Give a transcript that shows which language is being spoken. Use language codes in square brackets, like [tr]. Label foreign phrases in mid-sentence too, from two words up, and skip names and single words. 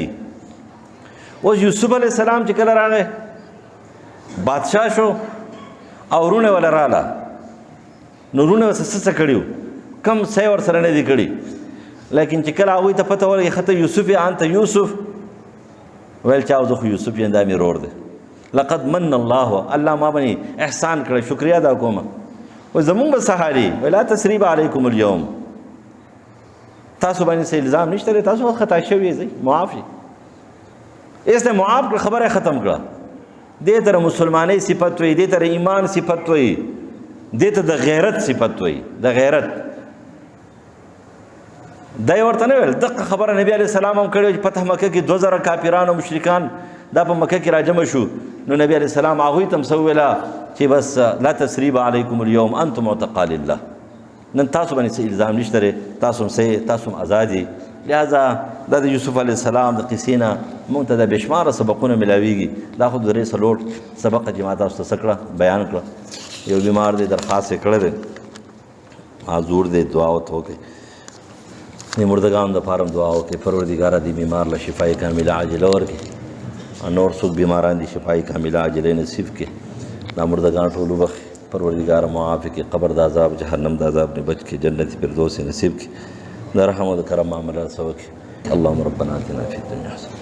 [ps] اوس یوسف علیه السلام چې کله راغی بادشاه شو او ورونه وله راله نو ورونه ورسره څه کړي کم څه یې ورسره نه دي کړي. لیکن چې کله هغوی ته پته ولګي ښه ته یوسف یې انته یوسف ویل چا زه خو یوسف یم دا مې رور دی. [ar] لقد من الله، [ps] الله ما باندې احسان کړی، شکریا ادا کومه. وایي زمونږ به څه حال وي؟ وایي [ar] لا تثریب علیکم اليوم، [ps] تاسو باندې څه الزام نشته دی، تاسو خطا شوي یې، معاف شي. ایس نه معاف کړه، خبره ختم کړه. دې ته مسلمانۍ صفت وایي، دې ته ایمان صفت وایي، دې ته د غیرت صفت وایي، د غیرت. دا یې ورته نه ویل. دغه خبره نبی علیه السلام هم کړې چې فتح مکه کې 2000 کافران او مشرکان دا په مکه کې راجمع شو. نو نبی علیه السلام هغوی ته هم څه وویله چې بس [ar] لا تثریب علیکم اليوم انتم عتقاء لله، [ps] نن تاسو باندې څه الزام نشته دی، تاسو هم صحیح، تاسو هم ازاد یې. لہذا دا د یوسف علیه السلام د قصې نه موږ ته د بېشماره سبقونه ملاویږي. دا خو 3 سبق چې ما تاسو ته څه کړه بیان کړه. یو بیمار دی درخواست یې کړی دی، معذور دی، دعا ورته وکړئ. د مردګانو دپاره هم دعا وکړئ، پروردګاره دې بیمار له شفای کامله عاجله ورکړي، نور څوک بیماران دي شفای کامله عاجله نصیب کړي. دا مردګان ټول وبخښي، پروردګار معاف کړي، قبر د عذاب جهنم د عذاب نه بچ کړي، جنت فردوس نصیب کړي، د رحم او د کرم معامله سره وکړي. [ar] اللهم ربنا آتنا فی الدنیا حسنه